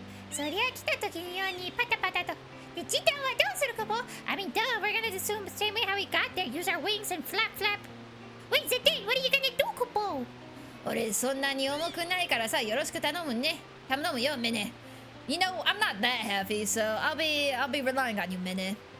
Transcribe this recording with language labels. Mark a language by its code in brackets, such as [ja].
[ja] そりゃ来た時のようにパタパタと。で、時短はどうするかも? [en] I mean, duh, we're gonna assume the same way how we got there. Use our wings and flap flap. Wait, Zidane, what are you gonna do, Kupo? [ja] 俺そんなに重くないからさ、よろしく頼むね。頼むよ、メネ。 [en] You know, I'm not that heavy, so I'll be relying on you, メネ。